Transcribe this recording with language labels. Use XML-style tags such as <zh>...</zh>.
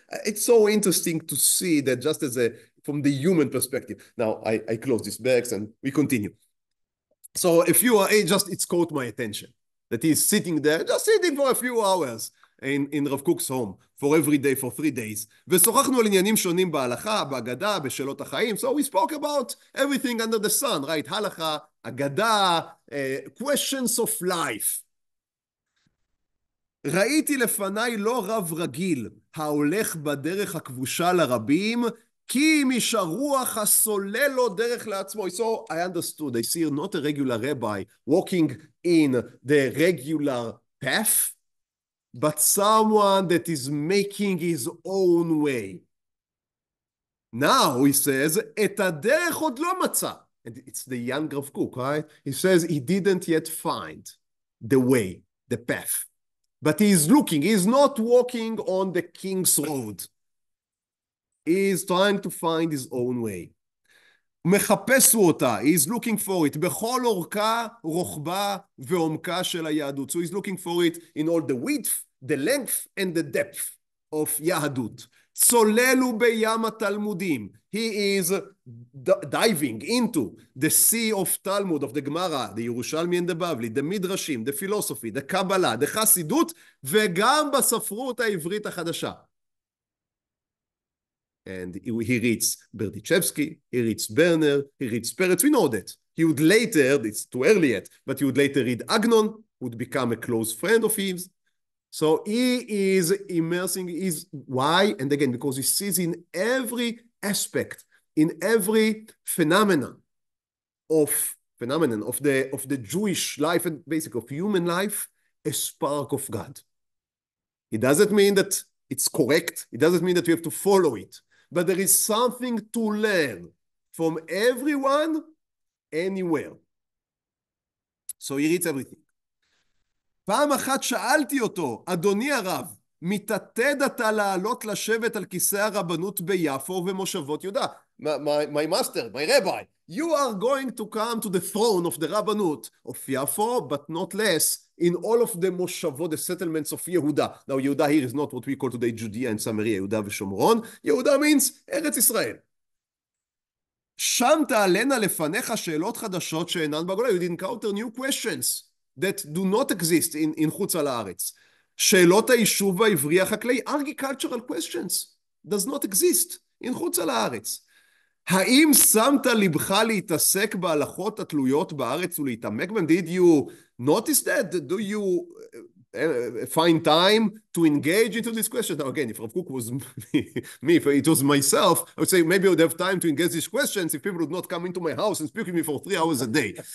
<en>It's so interesting to see that just as from the human perspective. Now, I close this box and we continue. So if you are, it's caught my attention that he's sitting there, just sitting for a few hours in Rav Kook's home, for every day, for 3 days.</en> <he>ושוחחנו על עניינים שונים בהלכה, בהגדה, בשאלות החיים.</he> <en>So we spoke about everything under the sun, right? הלכה, הגדה, questions of life.</en> <he>ראיתי לפניי לא רב רגיל, ההולך בדרך הכבושה לרבים, כי משרוח הסולל לו דרך לעצמו.</he> <en>So I understood, I see not a regular rabbi walking in the regular path, but someone that is making his own way. Now he says,</en> <he>את הדרך עוד לא מצא.</he> <en>And it's the young Rav Kook, right? He says he didn't yet find the way, the path. But he is looking, he is not walking on the king's road. He is trying to find his own way.</en> <he>מחפש הוא אותה,</he> <en>he is looking for it,</en> <he>בכל אורכה, רוחבה ועומקה של היהדות.</he> <en>So he is looking for it in all the width, the length, and the depth of יהדות.</en> <he>צולל הוא בים התלמודים.</he> <en>He is diving into the sea of Talmud, of the Gemara, the Yerushalmi and the Bavli, the Midrashim, the philosophy, the Kabbalah, the חסידות,</en> <he>וגם בספרות העברית החדשה.</he> <en>And he reads Berdichevsky, he reads Berner, he reads Peretz. We know that. He would later, it's too early yet, but he would later read Agnon, would become a close friend of his. So he is immersing his, why? And again, because he sees in every aspect, in every phenomenon of the Jewish life and basically of human life, a spark of God. It doesn't mean that it's correct. It doesn't mean that we have to follow it. But there is something to learn from everyone, anywhere. So he reads everything.</en> <he>פעם אחת שאלתי אותו, אדוני הרב, מתעתד אתה לעלות לשבת על כיסא הרבנות ביפו ובמושבות יהודה?</he> <en>My master, my rabbi, you are going to come to the throne of the רבנות of Yafo, but not less in all of the מושבות, the settlements of יהודה. Now, יהודה here is not what we call today Judea and Samaria, יהודה ושומרון.</en> <he>יהודה means ארץ ישראל. שם תעלנה לפניך שאלות חדשות שאינן בגולה.</he> <en>You did encounter new questions that do not exist in חוץ על הארץ.</en> <he>שאלות היישוב העברי החקלאי,</he> <en>agricultural questions, does not exist in</en> <he>חוץ על הארץ. האם שמת לבך להתעסק בהלכות התלויות בארץ ולהתעמק בהם?</he> <en>Did you notice that? Do you find time to engage into this question? Now again, if Rav Kook was me, if it was myself, I would say maybe I would have time to engage these questions if people would not come into my house and speak with me for 3 hours a day.</en>